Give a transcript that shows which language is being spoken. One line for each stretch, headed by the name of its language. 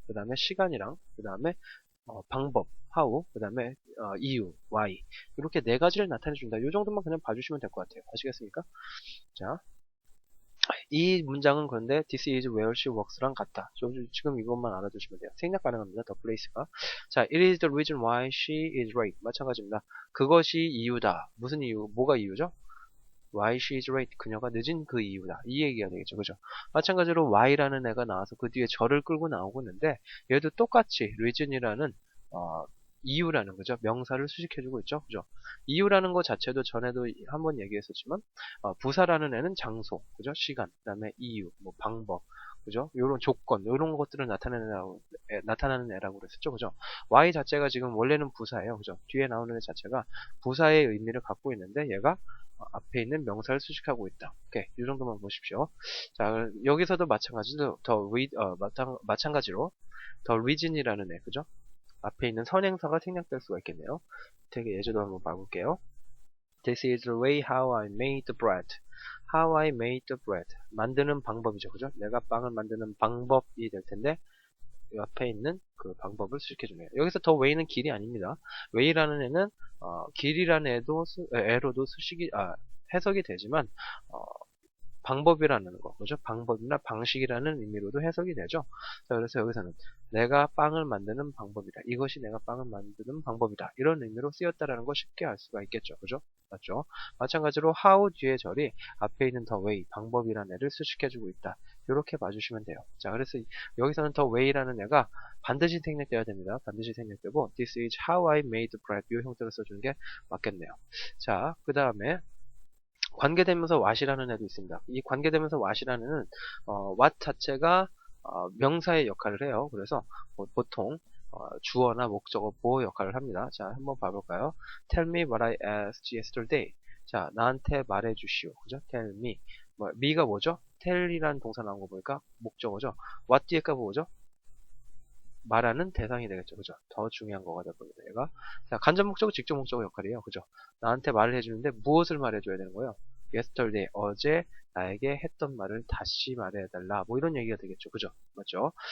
Korean: 그 다음에 시간이랑 그 다음에 방법, how, 그 다음에 이유, why 이렇게 4가지를 나타내 준다. 이 정도만 그냥 봐주시면 될 것 같아요. 아시겠습니까? 자, 이 문장은 그런데
English: this is where she works
Korean: 랑 같다. 지금 이것만 알아두시면 돼요. 생략 가능합니다.
English: the place
Korean: 가.
English: 자, it is the reason why she is late.
Korean: 마찬가지입니다. 그것이 이유다. 무슨 이유? 뭐가 이유죠?
English: why she is late.
Korean: 그녀가 늦은 그 이유다. 이 얘기가 되겠죠. 그죠? 마찬가지로 why라는 애가 나와서 그 뒤에 저를 끌고 나오고 있는데 얘도 똑같이 reason이라는 이유라는 거죠. 명사를 수식해주고 있죠. 그죠? 이유라는 것 자체도 전에도 한번 얘기했었지만, 부사라는 애는 장소, 그죠? 시간, 그 다음에 이유, 뭐 방법, 그죠? 요런 조건, 요런 것들을 나타나는 애라고 그랬었죠. 그죠? Y 자체가 지금 원래는 부사예요. 그죠? 뒤에 나오는 애 자체가 부사의 의미를 갖고 있는데, 얘가 앞에 있는 명사를 수식하고 있다. 오케이. 이 정도만 보십시오. 자, 여기서도 마찬가지로, 마찬가지로, 더 reason이라는 애, 그죠? 앞에 있는 선행사가 생략될 수가 있겠네요. 되게 예제도 한번 봐볼게요.
English: This is the way how I made the bread. How I made the bread.
Korean: 만드는 방법이죠. 그죠? 내가 빵을 만드는 방법이 될 텐데, 이 앞에 있는 그 방법을 수식해주네요. 여기서 더 way는 길이 아닙니다. way라는 애는, 길이라는 애로도 해석이 되지만, 방법이라는 거, 그죠? 방법이나 방식이라는 의미로도 해석이 되죠. 자, 그래서 여기서는 내가 빵을 만드는 방법이다. 이것이 내가 빵을 만드는 방법이다. 이런 의미로 쓰였다라는 거 쉽게 알 수가 있겠죠. 그죠? 맞죠? 마찬가지로 how 뒤에 절이 앞에 있는 the way, 방법이라는 애를 수식해주고 있다. 이렇게 봐주시면 돼요. 자, 그래서 여기서는 the way라는 애가 반드시 생략돼야 됩니다. 반드시 생략되고
English: this is how I made bread.
Korean: 이 형태로 써주는 게 맞겠네요. 자, 그 다음에 관계되면서 what이라는 애도 있습니다. 이 관계되면서 what이라는 애는 what 자체가 명사의 역할을 해요. 그래서 보통 주어나 목적어, 보호 역할을 합니다. 자, 한번 봐볼까요?
English: Tell me what I asked yesterday.
Korean: 자, 나한테 말해주시오. 그죠?
English: Tell me.
Korean: me가 뭐죠? tell이라는 동사 나온 거 보니까 목적어죠. what 뒤에가 뭐죠? 말하는 대상이 되겠죠. 그죠? 더 중요한 거가 되거든요. 얘가. 자, 간접 목적어, 직접 목적어 역할이에요. 그죠? 나한테 말을 해주는데 무엇을 말해줘야 되는 거예요? yesterday, 어제 나에게 했던 말을 다시 말해달라. 뭐 이런 얘기가 되겠죠. 그죠? 맞죠?